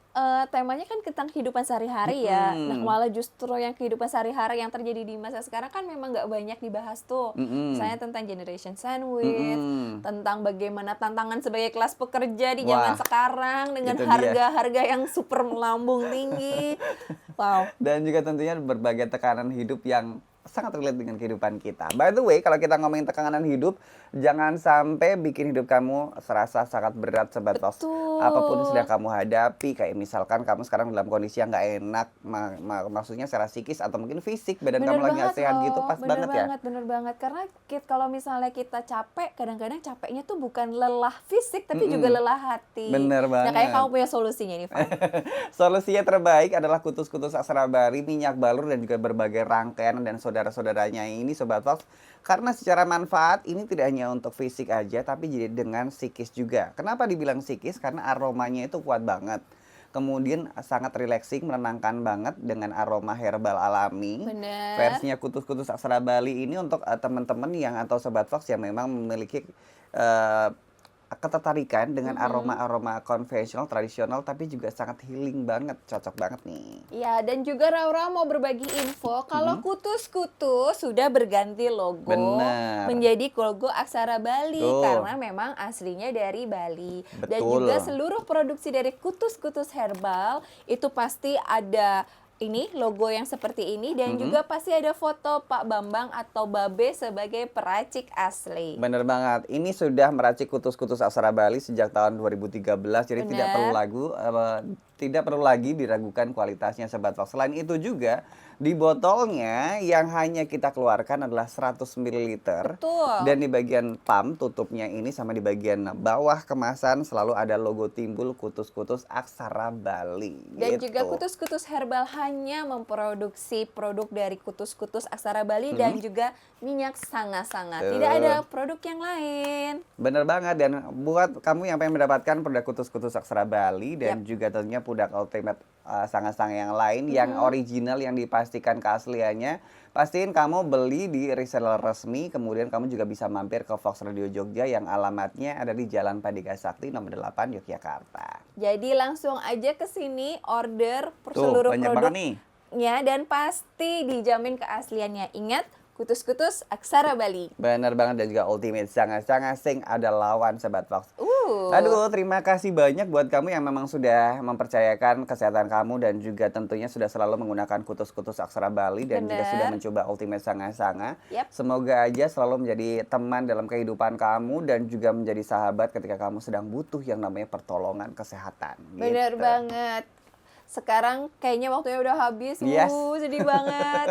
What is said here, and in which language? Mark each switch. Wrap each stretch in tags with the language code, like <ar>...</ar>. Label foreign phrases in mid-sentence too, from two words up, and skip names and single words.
<id>temanya kan tentang kehidupan sehari-hari ya. Nah malah justru yang kehidupan sehari-hari yang terjadi di masa sekarang kan memang nggak banyak dibahas tuh. Misalnya tentang</id> <en>generation sandwich,</en> <id>tentang bagaimana tantangan sebagai kelas pekerja di zaman sekarang dengan itu dia. harga-harga yang super melambung tinggi. Wow. Dan juga tentunya berbagai tekanan hidup yang sangat relate dengan kehidupan kita.</id> <en>By the way,</en> <id>kalau kita ngomongin tekanan hidup, jangan sampai bikin hidup kamu serasa sangat berat Sobat Fox. Betul. Apapun yang sedang kamu hadapi, kayak misalkan kamu sekarang dalam kondisi yang nggak enak, maksudnya secara psikis atau mungkin fisik, badan kamu lagi nggak sehat gitu, pas banget ya. Bener banget. Karena kalau misalnya kita capek, kadang-kadang capeknya tuh bukan lelah fisik, tapi juga lelah hati. Bener banget. Nah kayak kamu punya solusinya nih, Van. Solusinya terbaik adalah kutus-kutus aksara bari, minyak balur, dan juga berbagai rangkaian dan saudara-saudaranya ini Sobat Fox. Karena secara manfaat ini tidak hanya untuk fisik aja, tapi jadi dengan psikis juga. Kenapa dibilang psikis? Karena aromanya itu kuat banget. Kemudian sangat relaxing, menenangkan banget dengan aroma herbal alami. Bener. Versinya kutus-kutus aksara Bali ini untuk teman-teman yang atau Sobat Fox yang memang memiliki ketertarikan dengan aroma-aroma konvensional, tradisional, tapi juga sangat healing banget, cocok banget nih. Ya, dan juga Raura mau berbagi info kalau kutus-kutus sudah berganti logo. Benar. Menjadi logo Aksara Bali. Tuh. Karena memang aslinya dari Bali. Dan Betul. juga seluruh produksi dari kutus-kutus herbal itu pasti ada ini logo yang seperti ini, dan juga pasti ada foto Pak Bambang atau Babe sebagai peracik asli. Bener banget. Ini sudah meracik kutus-kutus aksara Bali sejak tahun 2013. Jadi tidak perlu lagi diragukan kualitasnya Sobat Fox. Selain itu juga di botolnya yang hanya kita keluarkan adalah 100 ml. Betul. Dan di bagian pump tutupnya ini sama di bagian bawah kemasan selalu ada logo timbul kutus-kutus aksara Bali. Dan gitu. juga kutus-kutus herbal hanya memproduksi produk dari kutus-kutus aksara Bali dan juga minyak sanga-sanga. Tidak ada produk yang lain. Bener banget. Dan buat kamu yang pengen mendapatkan produk kutus-kutus aksara Bali dan juga tentunya produk Ultimate sangat-sangat yang lain yang original, yang dipastikan keasliannya. Pastiin kamu beli di reseller resmi, kemudian kamu juga bisa mampir ke Fox Radio Jogja yang alamatnya ada di Jalan Pandika Sakti nomor 8 Yogyakarta. Jadi langsung aja ke sini order Tuh, seluruh banyak banget nih. produknya dan pasti dijamin keasliannya. Ingat, kutus-kutus aksara Bali. Bener banget, dan juga Ultimate sangat-sangat</id> <ban>sing ada lawan</ban> <id>Sobat Fox. Aduh, terima kasih banyak buat kamu yang memang sudah mempercayakan kesehatan kamu dan juga tentunya sudah selalu menggunakan kutus-kutus aksara Bali dan juga Bener. sudah mencoba Ultimate Sanga-Sanga. Yap. Semoga aja selalu menjadi teman dalam kehidupan kamu dan juga menjadi sahabat ketika kamu sedang butuh yang namanya pertolongan kesehatan. Bener gitu. banget. Sekarang kayaknya waktunya udah habis. Yes. Sedih banget.</id>